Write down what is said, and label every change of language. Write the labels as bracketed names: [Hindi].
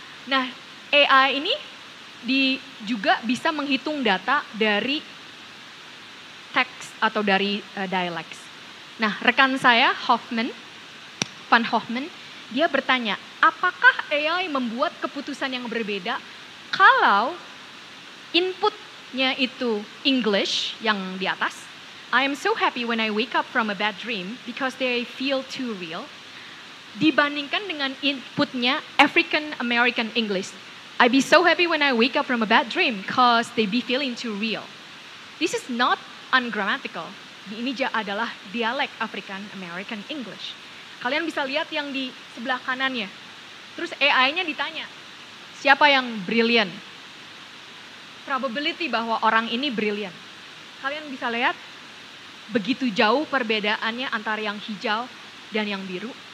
[Indonesian] nah AI ini juga bisa menghitung data dari teks atau dari dialect. Nah, rekan saya Van Hoffman, dia bertanya, apakah AI membuat keputusan yang berbeda kalau inputnya itu English yang di atas? [English] I am so happy when I wake up from a bad dream because they feel too real. [Indonesian] Dibandingkan dengan inputnya African American English. [English] I be so happy when I wake up from a bad dream because they be feeling too real. This is not ungrammatical. [Indonesian] Ini adalah dialek African American English. Kalian bisa lihat yang di sebelah kanannya. Terus AI-nya ditanya, siapa yang brilliant? Probability bahwa orang ini brilliant. Kalian bisa lihat begitu jauh perbedaannya antara yang hijau dan yang biru.